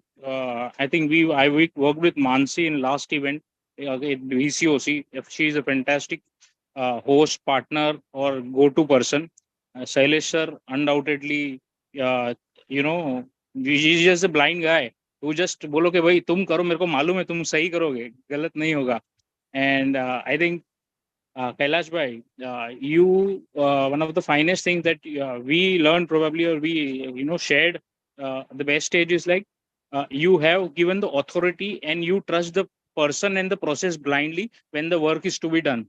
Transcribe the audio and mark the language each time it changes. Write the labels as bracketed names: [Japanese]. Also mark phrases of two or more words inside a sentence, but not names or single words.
[English] I think I worked with Mansi in last event at VCOC. If she is a fantastic host, partner, or go-to person. Shailesh sir, undoubtedly, he's just a blind guy who just [Hindi] बोलो के भाई तुम करो, मेरे को मालूम है तुम सही करोगे, गलत नहीं होगा. [English] And I think Kailash bhai, you one of the finest things that we learned probably, or we shared the best stage is like you have given the authority and you trust the person and the process blindly when the work is to be done.